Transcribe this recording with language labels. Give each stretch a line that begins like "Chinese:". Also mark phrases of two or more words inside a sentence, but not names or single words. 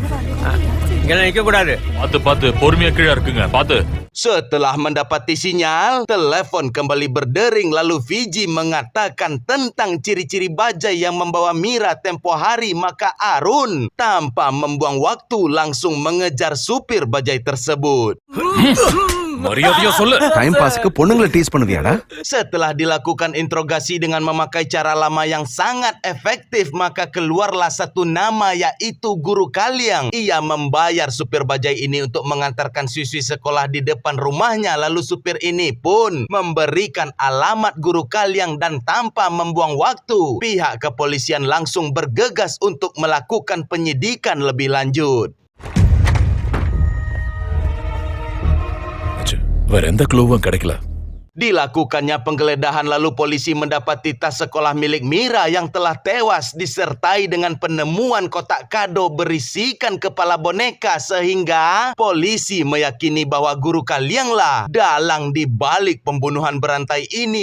Indonesian: Setelah mendapati sinyal, telepon kembali berdering lalu Fiji mengatakan tentang ciri-ciri bajai yang membawa Mira tempo hari, maka Arun tanpa membuang waktu langsung mengejar supir bajai tersebut.
English: time pass
Tamil: பொண்ணுங்களை டீஸ் பண்ணுதியாடா?
Indonesian: Setelah dilakukan interogasi dengan memakai cara lama yang sangat efektif, maka keluarlah satu nama yaitu Guru Kaliang. Ia membayar supir bajai ini untuk mengantarkan siswi sekolah di depan rumahnya. Lalu supir ini pun memberikan alamat Guru Kaliang dan tanpa membuang waktu, pihak kepolisian langsung bergegas untuk melakukan penyidikan lebih lanjut.
Tamil: வேற எந்த க்ளூவும் கிடைக்கல.
Indonesian: Dilakukannya penggeledahan lalu polisi mendapati tas sekolah milik Mira yang telah tewas disertai dengan penemuan kotak kado berisikan kepala boneka sehingga polisi meyakini bahwa Guru Kalianglah dalang di balik pembunuhan berantai ini.